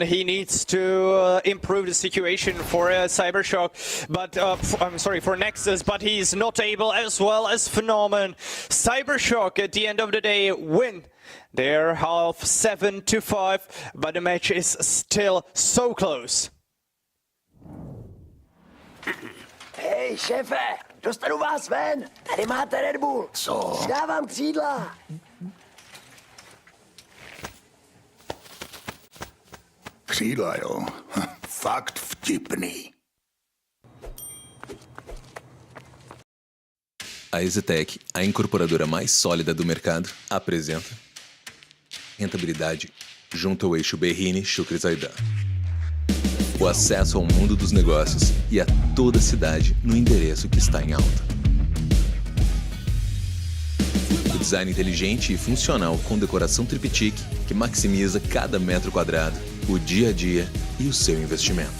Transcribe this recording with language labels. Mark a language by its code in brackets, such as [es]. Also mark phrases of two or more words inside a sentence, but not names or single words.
[en] He needs to improve the situation for CYBERSHOKE, but I'm sorry, for Nexus, but he's not able, as well as Phenomenon. CYBERSHOKE at the end of the day win their half 7-5, but the match is still so close. [cs] Hej, šéfe, dostanu vás ven. Tady máte Red Bull. Co? Dávám křídla. Křídla, jo. Fakt vtipný. [pt] A EasyTech, a incorporadora mais sólida do mercado, apresenta rentabilidade junto ao eixo Berrini-Shukri-Zaidan. O acesso ao mundo dos negócios e a toda a cidade no endereço que está em alta. O design inteligente e funcional com decoração triptych que maximiza cada metro quadrado, o dia a dia e o seu investimento.